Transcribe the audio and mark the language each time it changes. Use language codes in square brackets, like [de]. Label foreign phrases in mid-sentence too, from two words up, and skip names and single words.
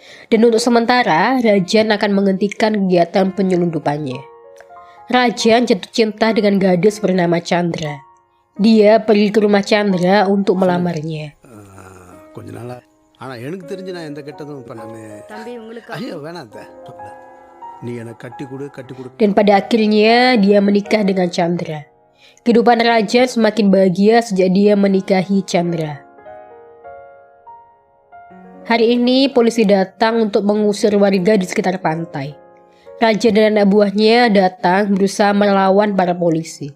[id] Dan untuk sementara, Rajan akan menghentikan kegiatan penyelundupannya. Rajan jatuh cinta dengan gadis bernama Chandra. Dia pergi ke rumah Chandra untuk melamarnya. [ta] கொஞ்ச நாளா ஆனா எனக்கு தெரிஞ்சு நான் எந்த கெட்டதும் பண்ணாமே. ஐயோ வேணாம் அத்தை. நீ எனக்கு கட்டி கொடு. [id] Dan pada akhirnya dia menikah dengan Chandra. Kehidupan Rajan semakin bahagia sejak dia menikahi Chandra. Hari ini polisi datang untuk mengusir warga di sekitar pantai. Rajan dan anak buahnya datang berusaha melawan para polisi.